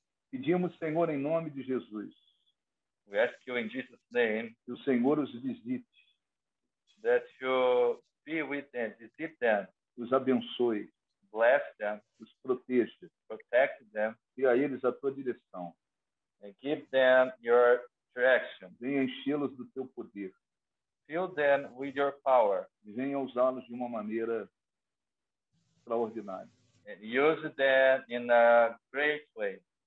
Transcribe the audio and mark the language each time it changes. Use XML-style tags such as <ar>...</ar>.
<pt>Pedimos, Senhor, em nome de Jesus.</pt> <en>We ask you in Jesus' name.</en> <pt>Que o Senhor os visite.</pt> <en>That you be with them, visit them.</en> <pt>Os abençoe.</pt> <en>Bless them.</en> <pt>Os proteja.</pt> <en>Protect them.</en> <pt>Dê a eles a tua direção.</pt> <en>And give them your direction.</en> <pt>Venha enchê-los do teu poder.</pt> <en>Fill them with your power.</en> <pt>E venha usá-los de uma maneira extraordinária.</pt> <en>And use them in a great way.</en>